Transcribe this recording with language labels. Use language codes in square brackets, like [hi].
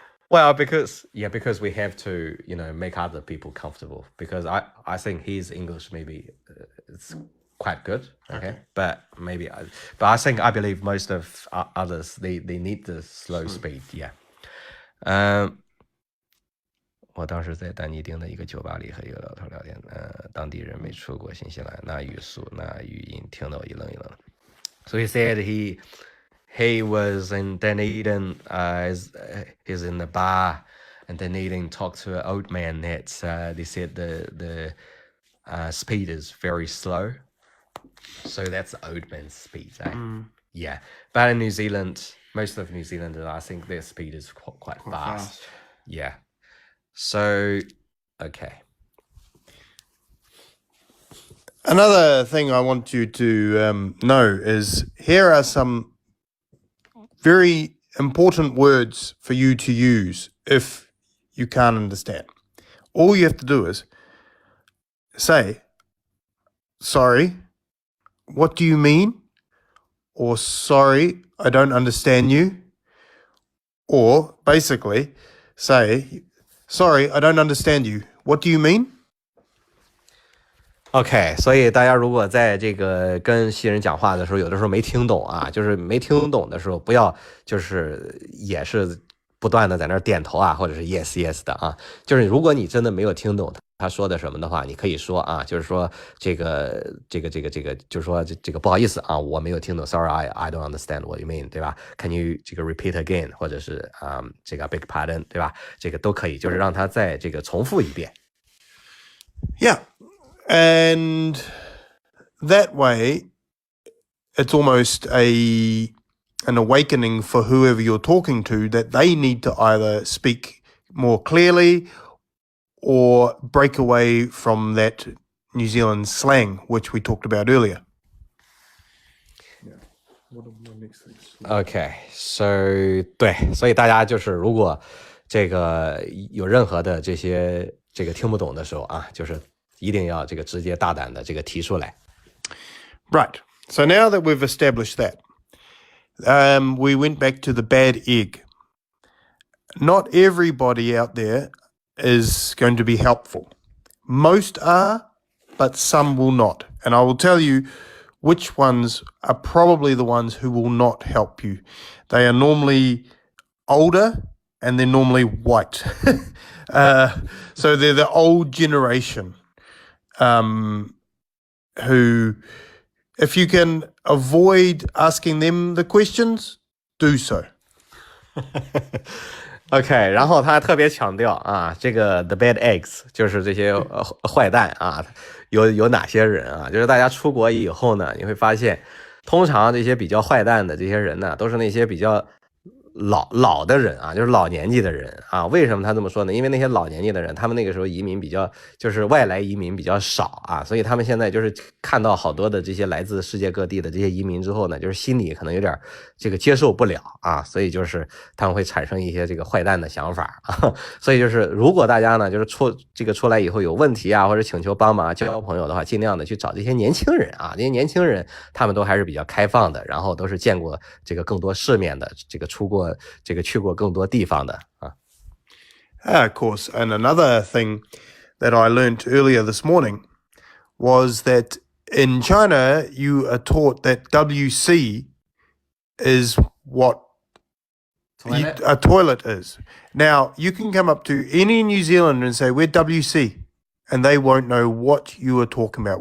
[en] Well, because we have to, make other people comfortable. Because I think his English maybe it's quite good, okay? But I believe most of others they need the slow speed, yeah. [zh] 我当时在丹尼丁的一个酒吧里和一个老头聊天，当地人没出过新西兰，那语速那语音听得我一愣一愣。 [en] So he said he was in Dunedin, he's in the bar, and Dunedin talked to an old man that they said the speed is very slow. So that's the old man's speed, eh? Yeah. But in New Zealand, most of New Zealanders, I think their speed is quite fast. yeah. So, okay. Another thing I want you to know is here are some very important words for you to use if you can't understand. All you have to do is say, sorry, what do you mean? Or sorry, I don't understand you. Or basically say, sorry, I don't understand you. What do you mean?OK， [zh] 所以大家如果在这个跟新人讲话的时候，有的时候没听懂啊，就是没听懂的时候，不要就是也是不断的在那儿点头啊，或者是 [en] yes yes [zh] 的啊。就是如果你真的没有听懂他说的什么的话，你可以说啊，就是说这个，就是说这个不好意思啊，我没有听懂 ， [en] sorry I don't understand what you mean， [zh] 对吧 ？ [en] Can you [zh] 这个 [en] repeat again， [zh] 或者是这个 [en] beg pardon， [zh] 对吧？这个都可以，就是让他再这个重复一遍。 [en] Yeah.And that way, it's almost an awakening for whoever you're talking to that they need to either speak more clearly or break away from that New Zealand slang, which we talked about earlier. Okay, so [zh] 对，所以大家就是如果这个有任何的这些这个听不懂的时候啊，就是一定要这个直接大胆的这个提出来。 [en] Right. So now that we've established that, we went back to the bad egg. Not everybody out there is going to be helpful. Most are, but some will not. And I will tell you which ones are probably the ones who will not help you. They are normally older and they're normally white. So they're the old generation.Who, if you can avoid asking them the questions, do so. [zh] OK， 然后他特别强调啊，这个 [en] the bad eggs [zh] 就是这些坏蛋啊，有哪些人啊？就是大家出国以后呢，你会发现，通常这些比较坏蛋的这些人呢，都是那些比较老的人啊，就是老年纪的人啊。为什么他这么说呢？因为那些老年纪的人，他们那个时候移民比较，就是外来移民比较少啊，所以他们现在就是看到好多的这些来自世界各地的这些移民之后呢，就是心里可能有点这个接受不了啊，所以就是他们会产生一些这个坏蛋的想法啊。所以就是如果大家呢就是出来以后有问题啊，或者请求帮忙交朋友的话，尽量的去找这些年轻人啊，这些年轻人他们都还是比较开放的，然后都是见过这个更多世面的，这个去过更多地方的啊。 [en] Of course, and another thing that I learned earlier this morning was that in China you are taught that WC is what a toilet is. Now, you can come up to any New Zealander and say, we're WC, and they won't know what you are talking about.